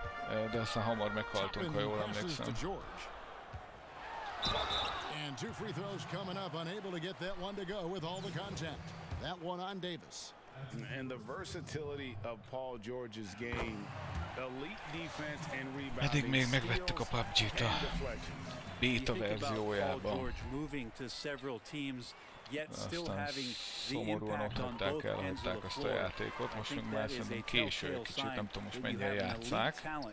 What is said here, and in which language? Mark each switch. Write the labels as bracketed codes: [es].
[hu] De aztán hamar meghaltunk, ha jól emlékszem. [en] And 2 free throws coming up, unable to get that one to go with all the contact. That one on Davis. And the versatility of Paul George's game, elite defense and rebounding. [hu] Eddig még megvettük a PUBG-t a beta verziójában. Aztán szomorúan ott hagyták el, hagyták azt a játékot. Most meg már szerintem késő egy kicsit, nem tudom most mennyien játsszák.